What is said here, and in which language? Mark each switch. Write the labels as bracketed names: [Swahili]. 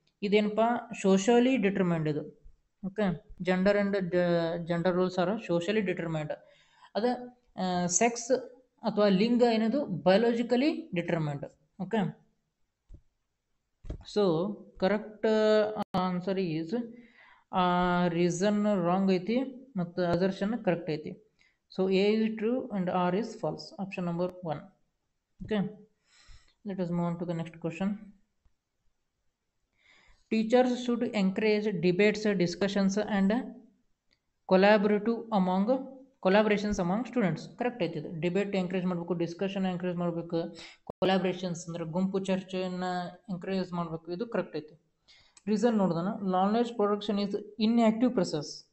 [Kannada] ಇದೇನಪ್ಪ [English] Socially determined ಇದು. Okay, gender and gender rules are socially determined. [Kannada] ಅದು sex ಅಥವಾ ಲಿಂಗ ಏನದು biologically determined. [English] okay, so correct answer is reason wrong [Kannada] ಐತಿ ಮತ್ತು [English] Assertion correct ಐತಿ. So A is true and R is false. Option number 1. Okay, let us move on to the next question. Teachers should encourage debates, discussions and collaborations among students. [Kannada] Correct ಐತಿದೆ. Debate encourage ಮಾಡಬೇಕು, discussion encourage ಮಾಡಬೇಕು, collaborations ಅಂದರೆ ಗುಂಪು ಚರ್ಚೆಯನ್ನು encourage ಮಾಡಬೇಕು. ಇದು correct ಐತಿ. [English] Reason ನೋಡಿದಾನ knowledge production is inactive process.